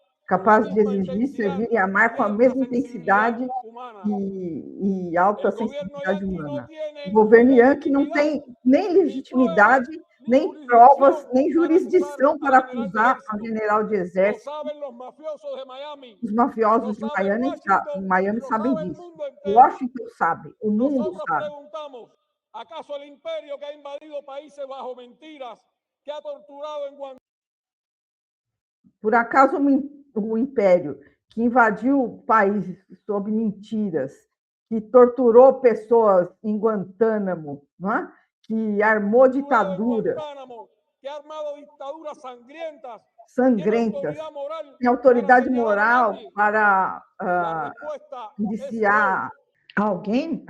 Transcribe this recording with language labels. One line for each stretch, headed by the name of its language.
Portuguese: Capaz de exigir, servir e amar com a mesma intensidade e alta sensibilidade humana. O governo Yankee não tem nem legitimidade, nem provas, nem jurisdição para acusar a general de exército. Os mafiosos de Miami sabem disso. Washington sabe, o mundo sabe.
Spanish: ¿Acaso el imperio que ha invadido países bajo mentiras, que ha torturado en Guantánamo?
Portuguese: Por acaso o império que invadiu o país sob mentiras, que torturou pessoas em Guantánamo, não é? Que armou ditaduras sangrentas, tem autoridade moral para indiciar alguém?